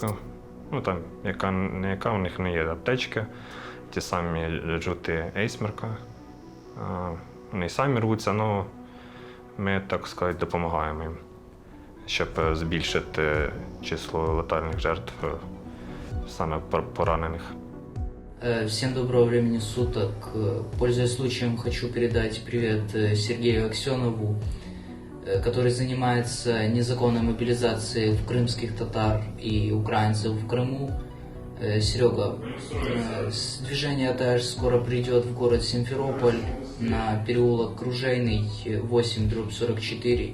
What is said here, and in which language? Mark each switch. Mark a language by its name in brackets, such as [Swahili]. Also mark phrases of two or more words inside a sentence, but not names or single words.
[Ukrainian] Ну там, яка у них не є аптечка, ті самі джути Ейсмерка. Вони й самі рвуться, але ми, так сказати, допомагаємо їм, щоб збільшити число летальних жертв, саме поранених. [Russian] Всем доброго времени суток. Пользуясь случаем, хочу передать привет Сергею Аксенову, который занимается незаконной мобилизацией крымских татар и украинцев в Крыму. Серега, движение «Аташ» скоро придет в город Симферополь на переулок Кружейный, 8/44.